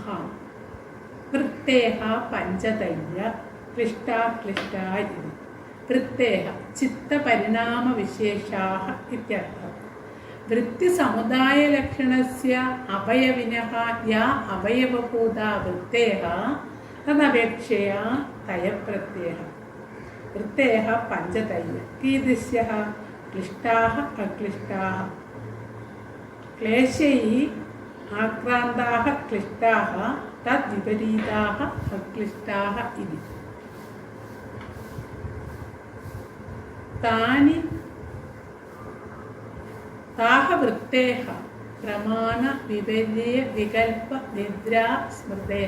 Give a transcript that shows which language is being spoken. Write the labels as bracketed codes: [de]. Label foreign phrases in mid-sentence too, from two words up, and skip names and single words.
[sa] വൃത്തേഃ പഞ്ചതയ്യ ക്ലിഷ്ടാ ക്ലിഷ്ടാ ഇതി. വൃത്തേഃ ചിത്തപരിണാമവിശേഷാः ഇത്യർത്ഥः. വൃത്തിസമുദായലക്ഷണസ്യ അവയവിനഃ യാ അവയവഭൂതാ വൃത്തേഃ തദപേക്ഷയാ തയപ്രത്യയഃ. वृत्तयः पञ्चतयः कीदृश्यः क्लिष्टाः अक्लिष्टाः क्लेशैः आक्रान्ताः क्लिष्टाः तद्विपरीताः अक्लिष्टाः इति। ताः वृत्तेः प्रमाण विपर्य विकल्प निद्रा स्मृतेः।